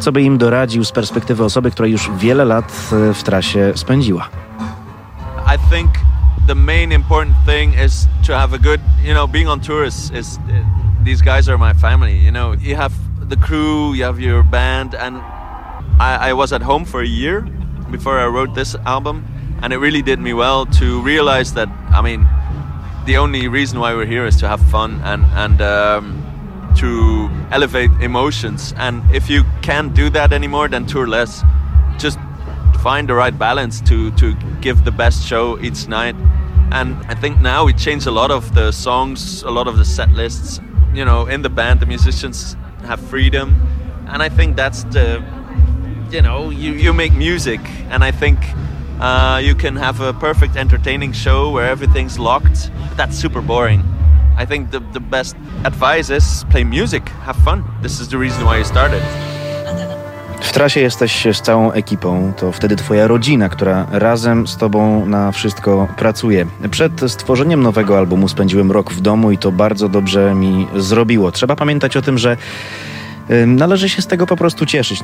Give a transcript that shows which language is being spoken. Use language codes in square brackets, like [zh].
[pl] Co by im doradził z perspektywy osoby, która już wiele lat w trasie spędziła? [en] I think the main important thing is to have a good, you know, being on tour is these guys are my family, you know. You have the crew, you have your band, and I was at home for a year before I wrote this album. And it really did me well to realize that, I mean, the only reason why we're here is to have fun and to elevate emotions. And if you can't do that anymore, then tour less. Just find the right balance to give the best show each night. And I think now we change a lot of the songs, a lot of the set lists. You know, in the band, the musicians have freedom. And I think that's the, you know, you make music. And I think you can have a perfect entertaining show where everything's locked. That's super boring. I think the best advice is play music, have fun. This is the reason why you started. [pl] W trasie jesteś z całą ekipą, to wtedy twoja rodzina, która razem z tobą na wszystko pracuje. Przed stworzeniem nowego albumu spędziłem rok w domu i to bardzo dobrze mi zrobiło. Trzeba pamiętać o tym, że należy się z tego po prostu cieszyć.